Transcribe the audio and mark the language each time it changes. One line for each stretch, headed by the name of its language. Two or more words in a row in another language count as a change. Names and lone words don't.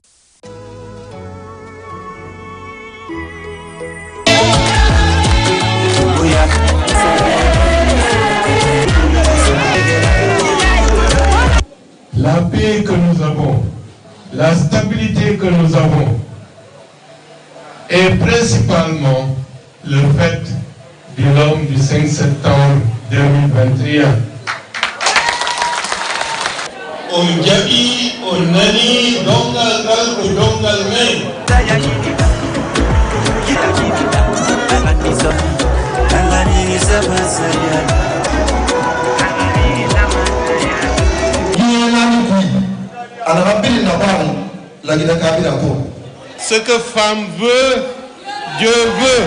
French: La paix que nous avons, la stabilité que nous avons, est principalement le fait de l'homme du 5 septembre 2021.
Fula: On jaɓi on nani dongal ngal ko dongal men.
French: Ce que femme veut, Dieu veut.